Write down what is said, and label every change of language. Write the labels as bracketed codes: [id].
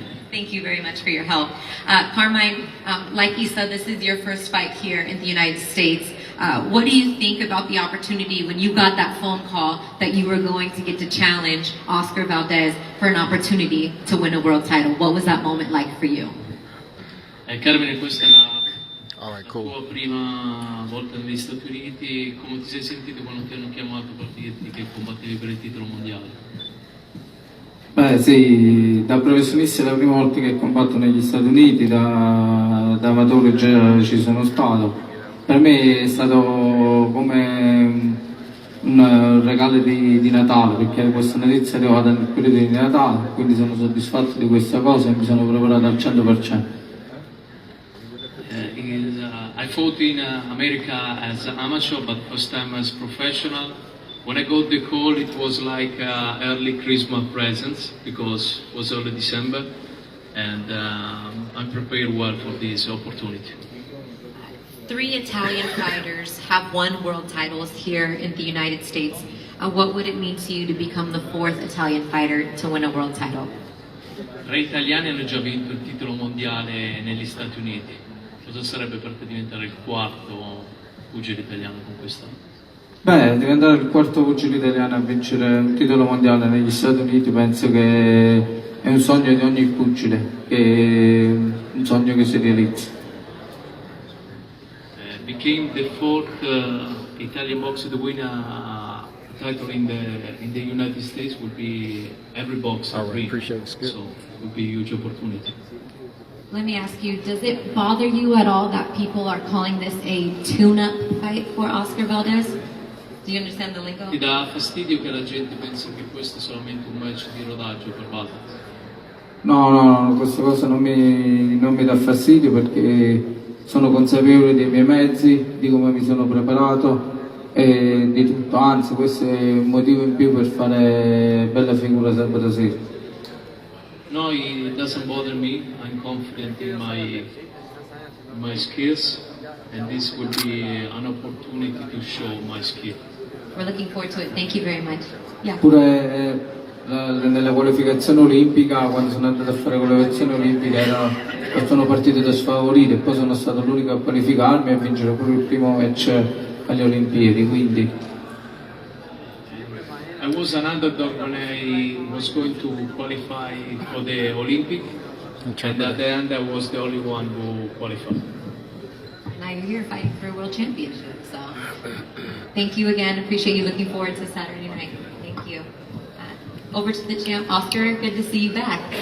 [en] Thank you very much for your help. Carmine, like Issa, this is your first fight here in the United States. What do you think about the opportunity when you got that phone call that you were going to get to challenge Oscar Valdez for an opportunity to win a world title? What was that moment like for you? [it] Carmine, questa è la [en] All right, [it] la [en] cool. [it] tua prima volta negli Stati Uniti. Come ti sei sentito quando ti hanno chiamato per dirti che combattevi per il titolo mondiale? Beh sì, da professionista è la prima volta che combatto negli Stati Uniti, da amatore già ci sono stato. Per me è stato come un regalo di Natale, perché questa notizia è arrivata nel periodo di Natale, quindi sono soddisfatto di questa cosa e mi sono preparato al 100%. [en] I fought in America as an amateur, but first time as professional. When I got the call, it was like early Christmas presents, because it was early December, and I'm prepared well for this opportunity. 3 Italian fighters have won world titles here in the United States. What would it mean to you to become the 4th Italian fighter to win a world title? [it] 3 italiani hanno già vinto il titolo mondiale negli Stati Uniti. Cosa sarebbe per te diventare il 4º pugile italiano con quest'anno? Beh, diventare il 4º pugile italiano a vincere un titolo mondiale negli Stati Uniti penso che è un sogno di ogni pugile, è un sogno che si realizza. [en] Became the 4th Italian boxer to win a title in the United States would be every boxer All right, dream. appreciate it, Skip. So it would be a huge opportunity. Let me ask you, does it bother you at all that people are calling this a tune-up fight for Oscar Valdez? Do you understand the lingo? [it] Ti dà fastidio che la gente pensi che questo è solamente un match di rodaggio per Valdez? No, questa cosa non mi dà fastidio perché sono consapevole dei miei mezzi, di come mi sono preparato e di tutto, anzi questo è un motivo in più per fare bella figura sabato sera. [en] No, it doesn't bother me. I'm confident in my skills, and this will be an opportunity to show my skill. We're looking forward to it. Thank you very much. Yeah. [it] Pure nella qualificazione olimpica, quando sono andato a fare la qualificazione olimpica sono partito da sfavorito e poi sono stato l'unico a qualificarmi e a vincere pure il primo match alle Olimpiadi, quindi [en] I was an underdog when I was going to qualify for the Olympic, and at the end I was the only one who qualified. Now you're here fighting for a world championship. So thank you again. Appreciate you. Looking forward to Saturday night. Thank you. Over to the champ, Oscar. Good to see you back.